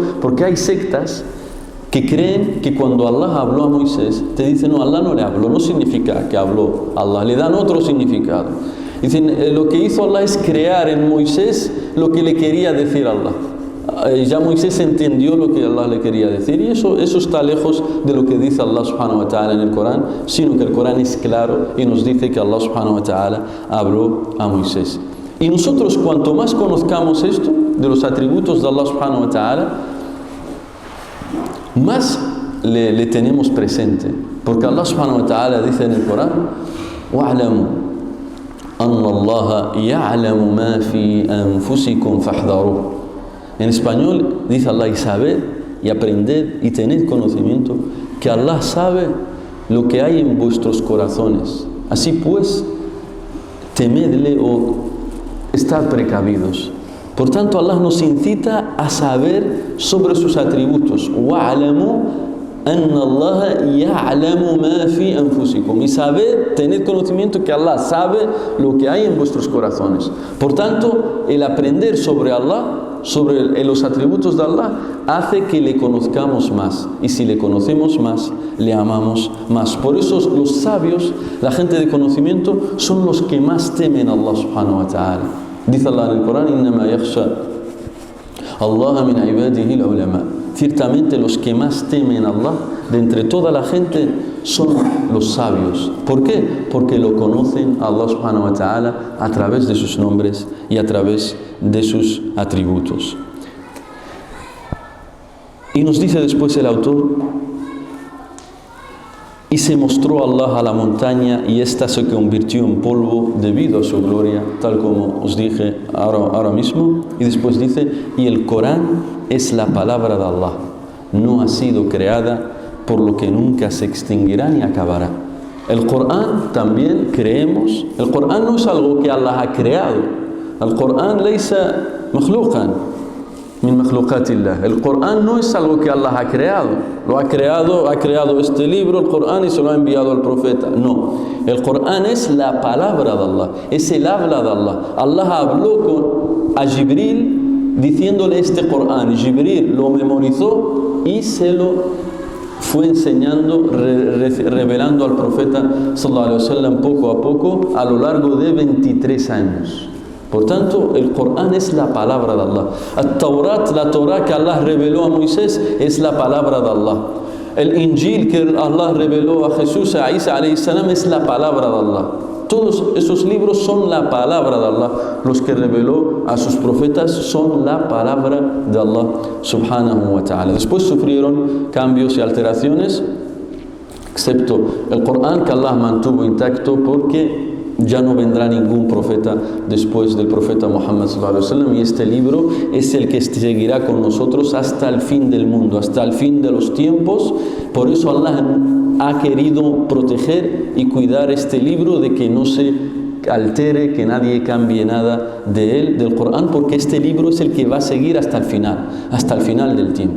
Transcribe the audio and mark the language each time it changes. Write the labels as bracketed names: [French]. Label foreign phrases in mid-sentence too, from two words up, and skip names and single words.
[Spanish] Porque hay sectas que creen que cuando Allah habló a Moisés, te dicen, no, Allah no le habló, no significa que habló Allah, le dan otro significado. Dicen, lo que hizo Allah es crear en Moisés lo que le quería decir Allah. Ya Moisés entendió lo que Allah le quería decir, y eso está lejos de lo que dice [Arabic] الله سبحانه وتعالى [Spanish] en el Corán, sino que el Corán es claro y nos dice que [Arabic] الله سبحانه وتعالى [Spanish] habló a Moisés. Y nosotros cuanto más conozcamos esto de los atributos de [Arabic] الله سبحانه وتعالى, [Spanish] más le tenemos presente, porque [Arabic] الله سبحانه وتعالى [Spanish] dice en el Corán, [Arabic] واعلموا أن الله يعلم ما في أنفسكم فاحذروه. [Spanish] En español dice Allah, y sabed y aprended y tened conocimiento que Allah sabe lo que hay en vuestros corazones. Así pues, temedle o estad precavidos. Por tanto, Allah nos incita a saber sobre sus atributos. [Arabic] وَعْلَمُوا أَنَّ اللَّهَ يَعْلَمُ مَا فِي أَنفُسِكُمْ. [Spanish] Y saber, tener conocimiento que Allah sabe lo que hay en vuestros corazones. Por tanto, el aprender sobre Allah, sobre los atributos de Allah, hace que le conozcamos más, y si le conocemos más, le amamos más. Por eso los sabios, la gente de conocimiento, son los que más temen a [Arabic] الله سبحانه وتعالى. [Spanish] Dice Allah en el Corán, [Arabic] إِنَّمَا يَخْشَى اللَّهَ مِنْ عِبَادِهِ الْعُلَمَاء. [Spanish] Ciertamente los que más temen a Allah de entre toda la gente son los sabios. ¿Por qué? Porque lo conocen a [Arabic] الله سبحانه وتعالى [Spanish] a través de sus nombres y a través de sus atributos. Y nos dice después el autor, y se mostró Allah a la montaña y ésta se convirtió en polvo debido a su gloria, tal como os dije ahora mismo. Y después dice, y el Corán es la palabra de Allah, no ha sido creada, por lo que nunca se extinguirá ni acabará. El Corán también creemos, el Corán no es algo que Allah ha creado. [Arabic] El Corán ليس مخلوقا من مخلوقات الله. [Spanish] El Corán no es algo que Allah ha creado. Ha creado este libro, el Corán, y se lo ha enviado al profeta. No, el Corán es la palabra de Allah, es el habla de Allah. Allah habló a Jibril diciéndole este Corán. Jibril lo memorizó y se lo fue enseñando, revelando al profeta [Arabic] صلى الله عليه وسلم [Spanish] poco a poco a lo largo de 23 años. Por tanto, el Corán es la palabra de Allah. El la Torah que Allah reveló a Moisés, es la palabra de Allah. El Injil que Allah reveló a Jesús, a Isa [Arabic] عليه السلام, [Spanish] es la palabra de Allah. Todos esos libros son la palabra de Allah. Los que reveló a sus profetas son la palabra de [Arabic] الله سبحانه وتعالى. [Spanish] Después sufrieron cambios y alteraciones, excepto el Corán, que Allah mantuvo intacto, porque ya no vendrá ningún profeta después del profeta Muhammad [Arabic] صلى الله عليه وسلم, [Spanish] y este libro es el que seguirá con nosotros hasta el fin del mundo, hasta el fin de los tiempos. Por eso Allah ha querido proteger y cuidar este libro de que no se altere, que nadie cambie nada de él, del Corán, porque este libro es el que va a seguir hasta el final del tiempo.